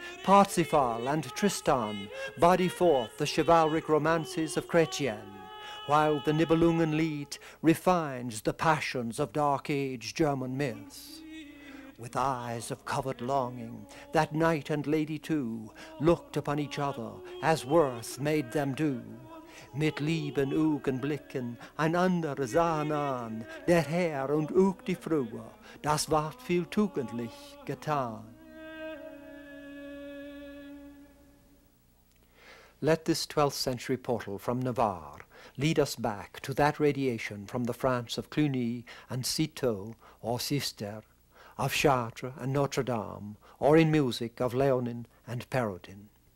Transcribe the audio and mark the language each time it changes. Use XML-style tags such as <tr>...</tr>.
<en>Parsifal and Tristan body forth the chivalric romances of Chrétien, while the Nibelungenlied refines the passions of Dark Age German myths. With eyes of covert longing, that knight and lady too looked upon each other as worth made them do.</en> <gmh>Mit lieben Augenblicken einander sahen an, der Herr und auch die Frue, das ward viel tugendlich getan.</gmh> <en>Let this 12th century portal from Navarre lead us back to that radiation from the France of Cluny and Citeaux or Cister, of Chartres and Notre Dame, or in music of Leonin and Perotin.</en>